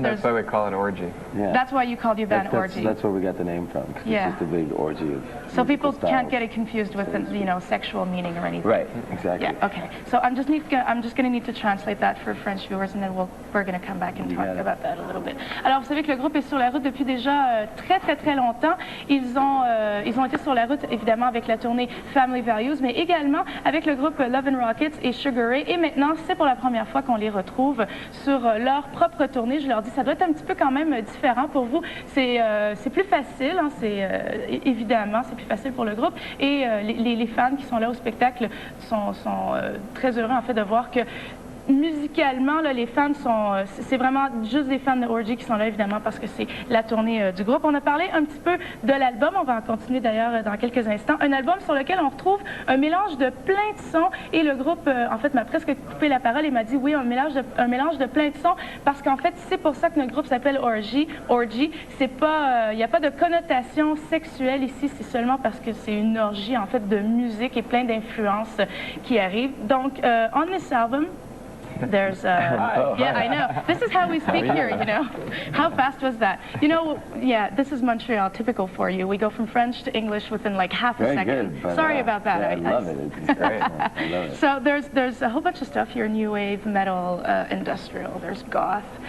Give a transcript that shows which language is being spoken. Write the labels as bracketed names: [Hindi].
[English] That's why we call it Orgy. Yeah. That's why you called your band Orgy. That's where we got the name from. 'Cause Yeah. It's just a big orgy of So people musical can't styles. get it confused with sexuexual meaning or anything. Right, exactly. Yeah, okay. So I'm just going to need to translate that for French viewers, and then we're going to come back and talk about that a little bit. [French] Alors, vous savez que le groupe est sur la route depuis déjà très longtemps. Ils ont été sur la route, évidemment, avec la tournée Family Values, mais également avec le groupe Love and Rockets et Sugar Ray. Et maintenant, c'est pour la première fois qu'on les retrouve sur leur propre tournée. Je leur dis, ça doit être un petit peu quand même différent pour vous. C'est plus facile, hein, évidemment, c'est plus facile pour le groupe. Et les fans qui sont là au spectacle sont très heureux, en fait, de voir que musicalement, là, les fans c'est vraiment juste des fans de Orgy qui sont là, évidemment, parce que c'est la tournée du groupe. On a parlé un petit peu de l'album, on va en continuer d'ailleurs dans quelques instants. Un album sur lequel on retrouve un mélange de plein de sons, et le groupe, en fait, m'a presque coupé la parole et m'a dit oui, un mélange de plein de sons, parce qu'en fait, c'est pour ça que notre groupe s'appelle Orgy. C'est pas, il n'y a pas de connotation sexuelle ici, c'est seulement parce que c'est une orgie, en fait, de musique et plein d'influences qui arrivent. [English] Donc, on this album, there's yeah, I know. This is how we speak here, How fast was that? Yeah, this is Montreal, typical for you. We go from French to English within like half a Very second. good, but, Sorry about that. Yeah, I love it. It's great. I love it. So there's a whole bunch of stuff here: new wave, metal, industrial. There's goth.